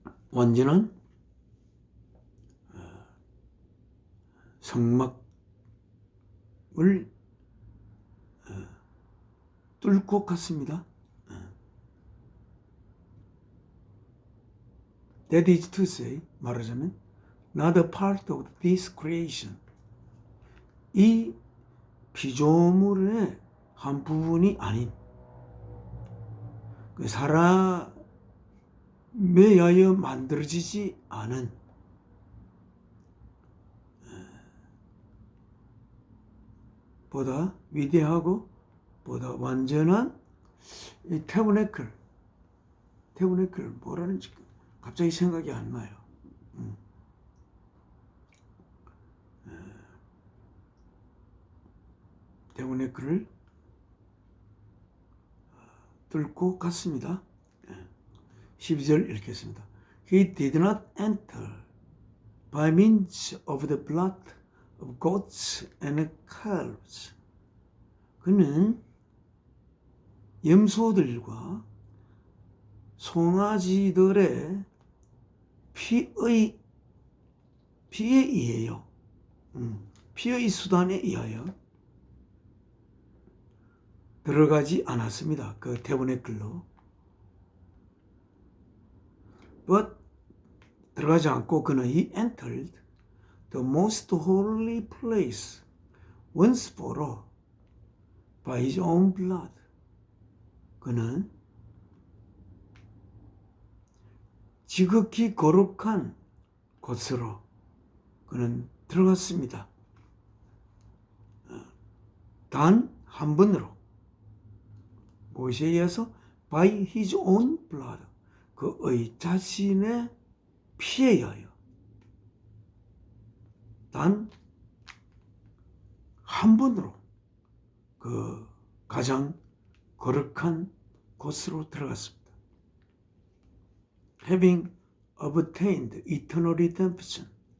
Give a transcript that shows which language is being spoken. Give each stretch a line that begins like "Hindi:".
Korean: 완전한 성막을 뚫고 갔습니다.
English: That is to say,
Korean: 말하자면
English: not a part of this creation.
Korean: 이 피조물의 한 부분이 아닌 사람에 의하여 만들어지지 않은 보다 위대하고 보다 완전한 이 태브네클 뭐라는지 갑자기 생각이 안 나요. 태브네클을 뚫고 갔습니다. 12절 읽겠습니다.
English: He did not enter by means of the blood of goats and calves.
Korean: 그는 염소들과 송아지들의 피에 의해요. 피의 수단에 의하여 들어가지 않았습니다. 그 태브네클로.
English: But
Korean: 들어가지 않고 그는
English: he entered the most holy place once for all by his own blood.
Korean: 그는 지극히 거룩한 곳으로 그는 들어갔습니다. 단 한 번으로. 무엇에 의해서?
English: By his own blood.
Korean: 그의 자신의 피에 의하여. 단 한 번으로 그 가장 거룩한 곳으로 들어갔습니다.
English: Having obtained eternal redemption.